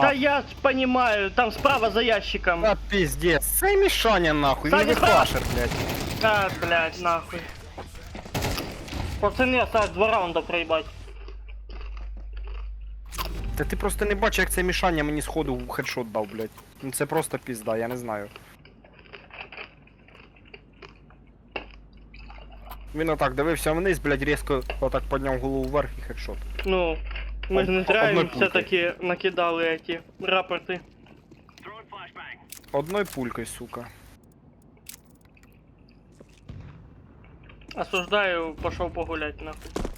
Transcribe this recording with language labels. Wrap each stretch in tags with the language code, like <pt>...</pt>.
<ru>Та я ж понимаю, там справа за ящиком.</ru> <uk>Та пиздец. Це мішання нахуй, Саня, він вихлашер, блядь.</uk> <ru>А, блядь, нахуй. Пацаны, осталось 2 раунда проебать.</ru> <uk>Та ти просто не бачиш, як це мішання мені сходу в хедшот дав, блядь. Ну це просто пізда, я не знаю. Він отак дивився вниз, блядь, різко отак підняв голову вверх і хедшот.</uk> <ru>Ну,</ru> <uk>ми ж</uk> <ru>не зря Одной</ru> <uk>їм</uk> <ru>пулькой. все-таки накидали эти рапорти.</ru> <uk>Одною пулькою, сука.</uk> <ru>Осуждаю, пошел погулять нахуй.</ru>